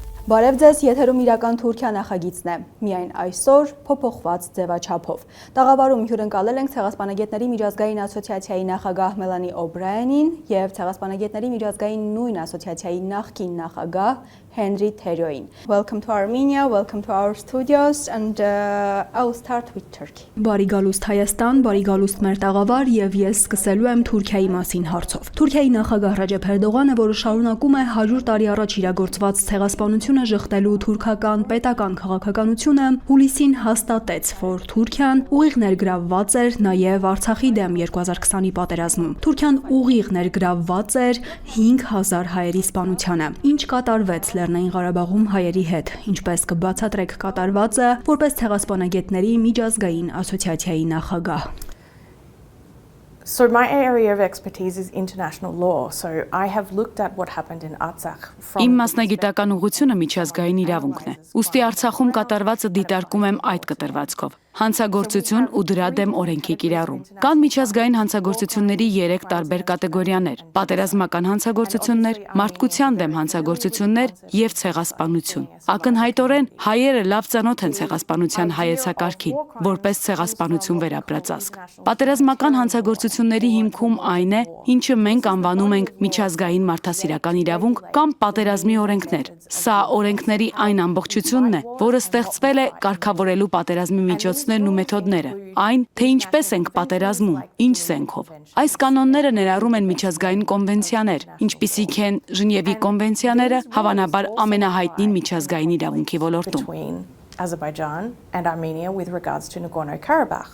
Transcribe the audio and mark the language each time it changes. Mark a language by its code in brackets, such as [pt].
[hy] Բարև ձեզ, եթերում իրական Թուրքիա նախագիծն է, միայն այսօր փոփոխված ձևաչափով։ Տաղավարում հյուրընկալել ենք Ցեղասպանագետների միջազգային ասոցիացիայի նախագահ Մելանի Օբրայանին եւ Ցեղասպանագետների միջազգային նույն ասոցիացիայի նախկին նախագահ Henry Terioin. [en] Welcome to Armenia, welcome to our studios, and I'll start with Turkey. [hy] Բարի գալուստ Հայաստան, բարի գալուստ մեր տաղավար եւ ես սկսելու եմ Թուրքիայի մասին հարցով։ Թուրքիայի նախագահ Ռաջեփ Էրդողանը, որը շարունակում է 100 տարի առաջ իրագործված ցեղասպանությունը ժխտելու թուրքական պետական քաղաքականությունը, հուլիսին հաստատեց, որ Թուրքիան ուղիղ ներգրավված էր նաեւ Արցախի դեմ 2020-ի պատերազմում։ Թուրքիան ուղիղ ներգրավված էր 5000 հայերի սպանությանը։ Ինչ կատարվեց Լեռնային Ղարաբաղում հայերի հետ, ինչպես կբացատրեք կատարվածը որպես Ցեղասպանագետների միջազգային ասոցիացիայի նախագահ։ [en] So my area of expertise is international law, so I have looked at what happened in Artsakh from [hy] Իմ մասնագիտական ուղղությունը միջազգային իրավունքն է։ Ուստի Արցախում կատարվածը դիտարկում եմ այդ կտրվածքով։ Հանցագործություն ու դրա դեմ օրենքի կիրառում։ Կան միջազգային հանցագործությունների 3 տարբեր կատեգորիաներ՝ պատերազմական հանցագործություններ, մարդկության դեմ հանցագործություններ եւ ցեղասպանություն։ Ակնհայտորեն հայերը լավ ծանոթ են ցեղասպանության հայեցակարգին, որպես ցեղասպանություն վերապրածածկ։ Պատերազմական հանցագործությունների հիմքում այն է, ինչը մենք անվանում ենք միջազգային մարդասիրական իրավունք կամ պատերազմի օրենքներ։ Սա օրենքների այն ամբողջությունն է, որը ստեղծվել է կարգավորելու պատերազմի միջոցներն ու մեթոդները, այն, թե ինչպես ենք պատերազմում, ինչ զենքով։ Այս կանոնները ներառում են միջազգային կոնվենցիաներ, ինչպիսիք են Ժնևի կոնվենցիաները, հավանաբար ամենահայտնին միջազգային իրավունքի ոլորտում։ [en] Azerbaijan and Armenia with regards to Nagorno-Karabakh.